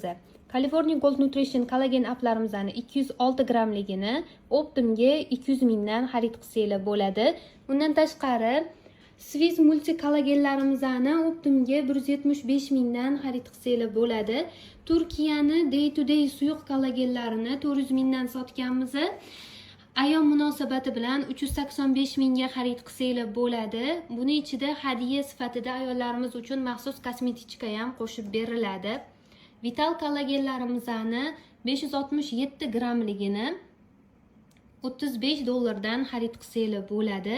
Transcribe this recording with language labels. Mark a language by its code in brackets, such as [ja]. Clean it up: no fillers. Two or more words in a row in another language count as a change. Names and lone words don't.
[uz] California Gold Nutrition kollagen aplarimizni 206 grammligini Optimga 200 mingdan xarid qilsanglar bo'ladi. Undan tashqari Swiss multi kollagenlarimizni Optimga 175 mingdan xarid qilsanglar bo'ladi. Turkiyani [en] day to day [uz] suyuq kollagenlarini 400 mingdan sotganmiz. Ayyom munosabati bilan 385 mingga xarid qilsanglar bo'ladi. Buni ichida hadiya sifatida ayollarimiz uchun maxsus kosmetika ham qo'shib beriladi. Vital kollagenlarimizni 567 grammligini $35 xarid qilsanglar bo'ladi.